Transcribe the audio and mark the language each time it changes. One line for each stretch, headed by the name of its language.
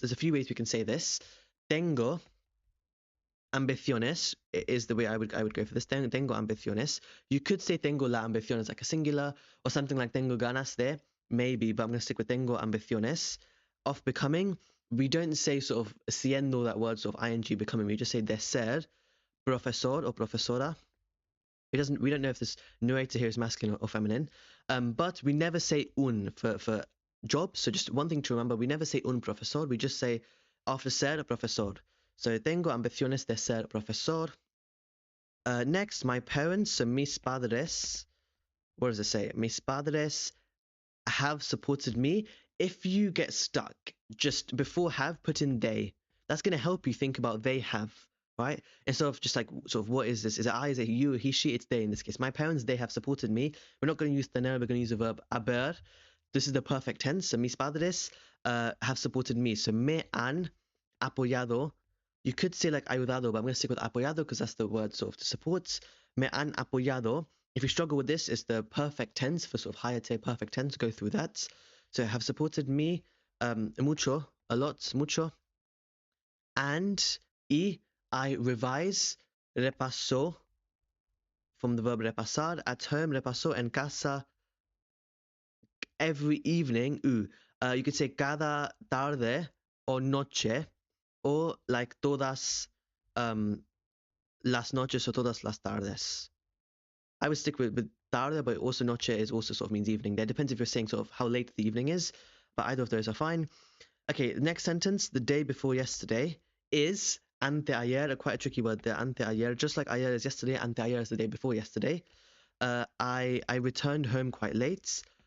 English: There's a few ways we can say this.
Spanish: Tengo ambiciones
English: is the way I would go for this.
Spanish: Tengo ambiciones.
English: You could say
Spanish: tengo la ambiciones
English: like a singular or something like
Spanish: tengo ganas de,
English: maybe, but I'm going to stick with tengo ambiciones. Of becoming, we don't say sort of siendo, that word sort of ing becoming. We just say
Spanish: de ser profesor
English: or profesora. We don't know if this narrator here is masculine or feminine, but we never say un for job. So just one thing to remember, we never say
Spanish: un profesor.
English: We just say after
Spanish: ser profesor. So tengo ambiciones de ser profesor.
English: Next, my parents, so
Spanish: mis padres.
English: What does it say?
Spanish: Mis padres
English: have supported me. If you get stuck, just before have, put in they. That's going to help you think about they have, right? Instead of just like, sort of, what is this? Is it I, is it you, he, she? It's they in this case. My parents, they have supported me. We're not going to use tener, we're going to use the verb haber. This is the perfect tense. So
Spanish: mis padres
English: have supported me. So
Spanish: me han apoyado.
English: You could say like ayudado, but I'm going to stick with apoyado because that's the word sort of to support.
Spanish: Me han apoyado.
English: If you struggle with this, it's the perfect tense for sort of higher tier perfect tense. Go through that. So have supported me mucho, a lot, mucho. And I revise, repaso, from the verb repasar, at home, repaso,
Spanish: en casa,
English: every evening. You could say
Spanish: cada tarde
English: or noche, or like
Spanish: todas las noches
English: or
Spanish: todas las tardes.
English: I would stick with tarde, but also noche is also sort of means evening. There depends if you're saying sort of how late the evening is, but either of those are fine. Okay, the next sentence, the day before yesterday, is anteayer, quite a tricky word there, anteayer. Just like ayer is yesterday, anteayer is the day before yesterday. I returned home quite late.